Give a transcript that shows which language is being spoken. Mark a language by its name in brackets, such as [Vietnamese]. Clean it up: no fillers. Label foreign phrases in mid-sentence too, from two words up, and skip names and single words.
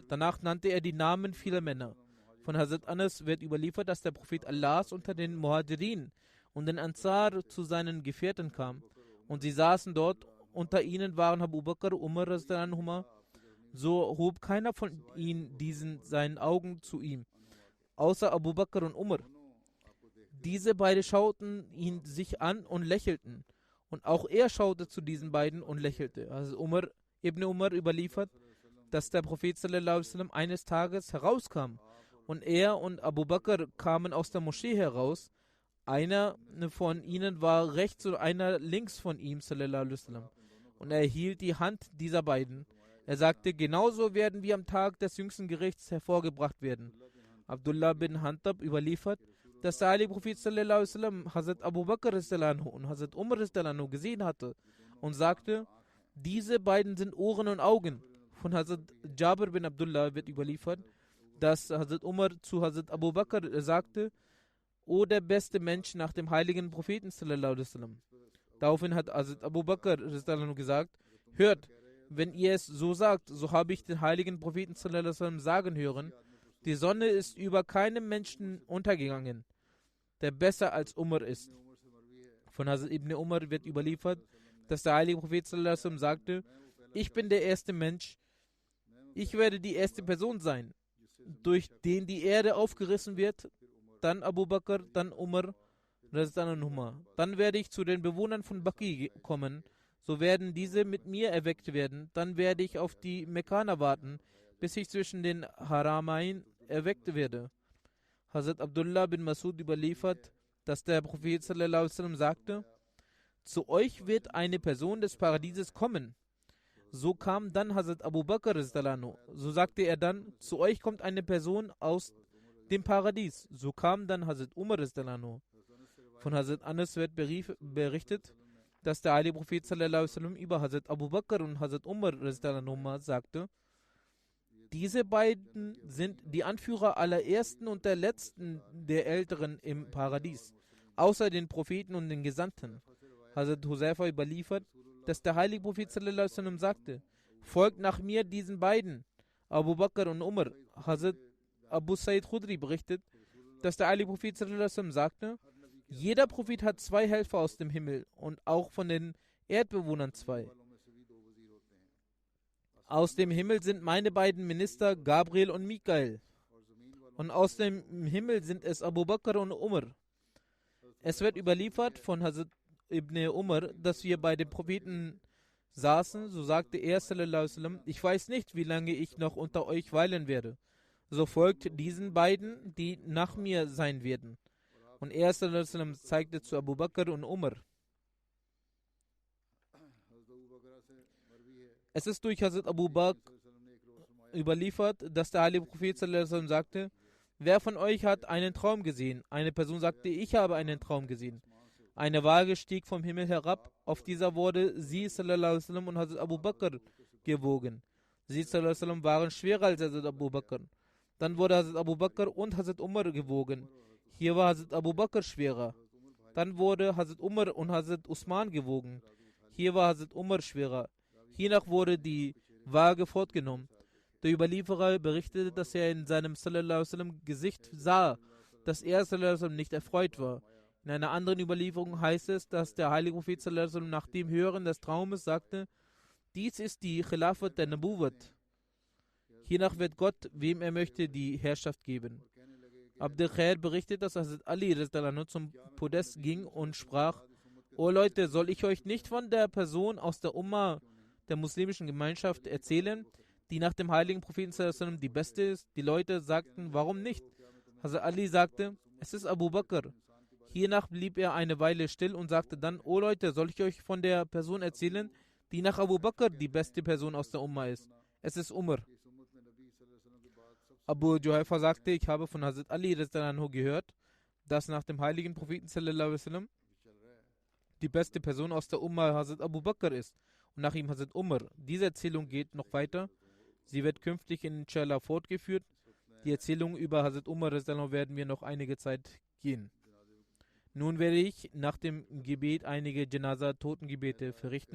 [German] Danach nannte er die Namen vieler Männer. Von Hazrat Anas wird überliefert, dass der Prophet Allahs unter den Muhajirin und den Ansar zu seinen Gefährten kam und sie saßen dort, unter ihnen waren Abu Bakr, Umar [Arabic] رضي الله عنهما, [German] so hob keiner von ihnen seinen Augen zu ihm, außer Abu Bakr und Umar. Diese beiden schauten ihn sich an und lächelten. Und auch er schaute zu diesen beiden und lächelte. Also Ibn Umar überliefert, dass der Prophet [Arabic] صلى الله عليه وسلم [German] eines Tages herauskam. Und er und Abu Bakr kamen aus der Moschee heraus. Einer von ihnen war rechts und einer links von ihm, [Arabic] صلى الله عليه وسلم. [German] Und er hielt die Hand dieser beiden. Er sagte, genauso werden wir am Tag des jüngsten Gerichts hervorgebracht werden. Abdullah bin Hantab überliefert, dass der heilige Prophet [Arabic] صلى الله عليه وسلم [German] Hazrat Abu Bakr und Hazrat Umar gesehen hatte und sagte, diese beiden sind Ohren und Augen. Von Hazrat Jabir bin Abdullah wird überliefert, dass Hazrat Umar zu Hazrat Abu Bakr sagte, O der beste Mensch nach dem heiligen Propheten [Arabic] صلى الله عليه وسلم. [German] Daraufhin hat Hazrat Abu Bakr gesagt, hört, wenn ihr es so sagt, so habe ich den heiligen Propheten [Arabic] صلى الله عليه وسلم [German] sagen hören, die Sonne ist über keinem Menschen untergegangen, der besser als Umar ist. Von Hazrat Ibn Umar wird überliefert, dass der heilige Prophet [Arabic] صلى الله عليه وسلم [German] sagte, ich bin der erste Mensch, ich werde die erste Person sein, durch den die Erde aufgerissen wird, dann Abu Bakr, dann Umar, dann werde ich zu den Bewohnern von Baqi kommen, so werden diese mit mir erweckt werden, dann werde ich auf die Mekkaner warten, bis ich zwischen den Haramain erweckt werde. Hazrat Abdullah bin Masud überliefert, dass der Prophet [Arabic] صلى الله عليه وسلم [German] sagte, zu euch wird eine Person des Paradieses kommen. So kam dann Hazrat Abu Bakr, so sagte er dann, zu euch kommt eine Person aus dem Paradies. So kam dann Hazrat Umar. Von Hazrat Anas wird berichtet, dass der heilige Prophet [Arabic] صلى الله عليه وسلم [German] über Hazrat Abu Bakr und Hazrat Umar sagte, diese beiden sind die Anführer aller Ersten und der Letzten der Älteren im Paradies, außer den Propheten und den Gesandten. Hazrat Huzaifa überliefert, dass der heilige Prophet [Arabic] صلى الله عليه وسلم [German] sagte, folgt nach mir diesen beiden, Abu Bakr und Umar. Hazrat Abu Sa'id Khudri berichtet, dass der heilige Prophet [Arabic] صلى الله عليه وسلم [German] sagte, jeder Prophet hat zwei Helfer aus dem Himmel und auch von den Erdbewohnern zwei. Aus dem Himmel sind meine beiden Minister Gabriel und Mikael. Und aus dem Himmel sind es Abu Bakr und Umar. Es wird überliefert von Hazrat Ibn Umar, dass wir bei den Propheten saßen, so sagte er [Arabic] صلى الله عليه وسلم, [German] ich weiß nicht, wie lange ich noch unter euch weilen werde. So folgt diesen beiden, die nach mir sein werden. Und er [Arabic] صلى الله عليه وسلم [German] zeigte zu Abu Bakr und Umar. Es ist durch Hazrat Abu Bakr überliefert, dass der heilige Prophet [Arabic] صلى الله عليه وسلم [German] sagte, wer von euch hat einen Traum gesehen? Eine Person sagte, ich habe einen Traum gesehen. Eine Waage stieg vom Himmel herab, auf dieser wurde sie [Arabic] صلى الله عليه وسلم [German] und Hazrat Abu Bakr gewogen. Sie [Arabic] صلى الله عليه وسلم [German] waren schwerer als Hazrat Abu Bakr. Dann wurde Hazrat Abu Bakr und Hazrat Umar gewogen. Hier war Hazrat Abu Bakr schwerer. Dann wurde Hazrat Umar und Hazrat Usman gewogen. Hier war Hazrat Umar schwerer. Hiernach wurde die Waage fortgenommen. Der Überlieferer berichtete, dass er in seinem [Arabic] صلى الله عليه وسلم [German] Gesicht sah, dass er [Arabic] صلى الله عليه وسلم [German] nicht erfreut war. In einer anderen Überlieferung heißt es, dass der heilige Prophet [Arabic] صلى الله عليه وسلم [German] nach dem Hören des Traumes sagte, dies ist die Khilafat der Nabuwat. Hiernach wird Gott, wem er möchte, die Herrschaft geben. Abd Khair berichtet, dass Hazrat Ali zum Podest ging und sprach, O Leute, soll ich euch nicht von der Person aus der Umma der muslimischen Gemeinschaft erzählen, die nach dem heiligen Propheten [Arabic] صلى الله عليه وسلم [German] die beste ist? Die Leute sagten, warum nicht? Hazrat Ali sagte, es ist Abu Bakr. Hiernach blieb er eine Weile still und sagte dann, O Leute, soll ich euch von der Person erzählen, die nach Abu Bakr die beste Person aus der Umma ist? Es ist Umar. Abu Juhayfa sagte, ich habe von Hazrat Ali gehört, dass nach dem heiligen Propheten [Arabic] صلى الله عليه وسلم [German] die beste Person aus der Umma Hazrat Abu Bakr ist und nach ihm Hazrat Umar. Diese Erzählung geht noch weiter. Sie wird künftig inshallah fortgeführt. Die Erzählung über Hazrat Umar werden wir noch einige Zeit gehen. Nun werde ich nach dem Gebet einige Janaza-Totengebete verrichten.